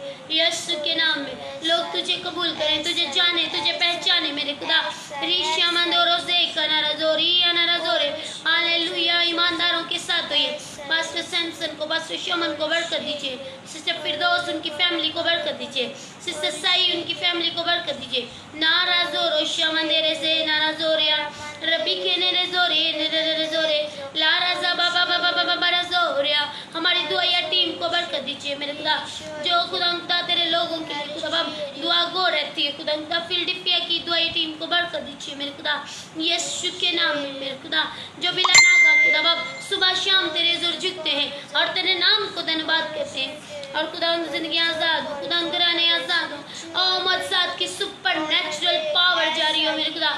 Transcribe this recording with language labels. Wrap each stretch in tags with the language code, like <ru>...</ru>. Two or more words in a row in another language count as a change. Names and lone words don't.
<hi>यीशु के नाम में लोग तुझे कबूल करें, तुझे जाने, तुझे पहचाने मेरे खुदा। रीशा मंदोरो से कनाराजोरी अनाराजोरे। हालेलुया, ईमानदारों के साथ होइए। पास्टर सैमसन को, पास्टर शमन को बरकत दीजिए। सिस्टर फिरदौस उनकी फैमिली को बरकत दीजिए। सिस्टर साई उनकी फैमिली को बरकत दीजिए। नाराजोरो शमंदेरे से नाराजोरिया रबी के नेरे जोरे नेरे जोरे लाराजा बाबा बाबा बाबा बरजोरिया। हमारी दुआया टीम को बरकत दीजिए मेरे खुदा। जो खुदा तेरे लोगों के लिए खुदा बाप दुआ गो रहती है खुदा फिलडिफिया की दुआई टीम को बरकत दीजिए मेरे खुदा यीशु के नाम में मेरे खुदा। जो बिलानागा खुदा बाप सुबह शाम तेरे जोर झुकते हैं और तेरे नाम को धन्यवाद कहते हैं, और खुदा उनकी जिंदगी आजाद हो, खुदा घराने आजाद हो, और मौजूद की</hi> <en>super natural power</en> <hi>जारी हो मेरे खुदा।</hi>